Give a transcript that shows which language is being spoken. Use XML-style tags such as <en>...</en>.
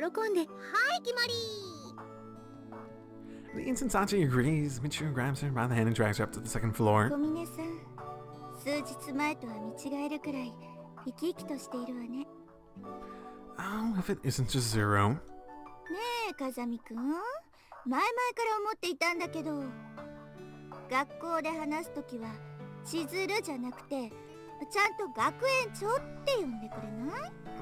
<ja>はい、決まり。</ja> <en>The instant Sachi agrees, Michiru grabs her by the hand and drags her up to the second floor.</en> <ja>小峰さん、数日前とは見違えるくらい生き生きとしているわね。</ja> <en>Oh, if it isn't just Zero.</en> <ja>ねえ風見くん、前々から思っていたんだけど、学校で話すときは千鶴じゃなくてちゃんと学園長って呼んでくれない？</ja>